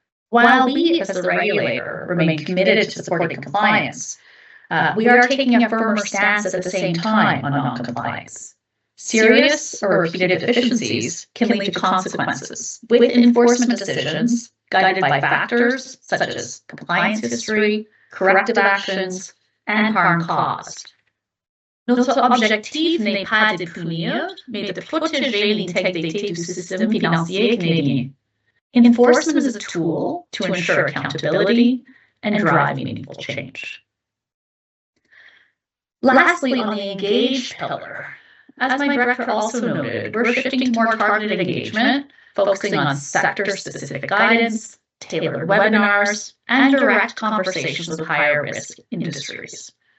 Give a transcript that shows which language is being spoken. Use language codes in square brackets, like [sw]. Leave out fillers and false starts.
[en] While we, as the regulator, remain committed to supporting compliance, we are taking a firmer stance at the same time on non-compliance. Serious or repeated deficiencies can lead to consequences, with enforcement decisions guided by factors such as compliance history, corrective actions, and harm caused. [fr] Notre objectif n'est pas de punir, mais de protéger l'intégrité du système financier canadien. [en] Enforcement is a tool to ensure accountability and drive meaningful change. Lastly, on the engage pillar, as my director also noted, we're shifting to more targeted engagement, focusing on sector-specific guidance, tailored webinars, and direct conversations with higher risk industries.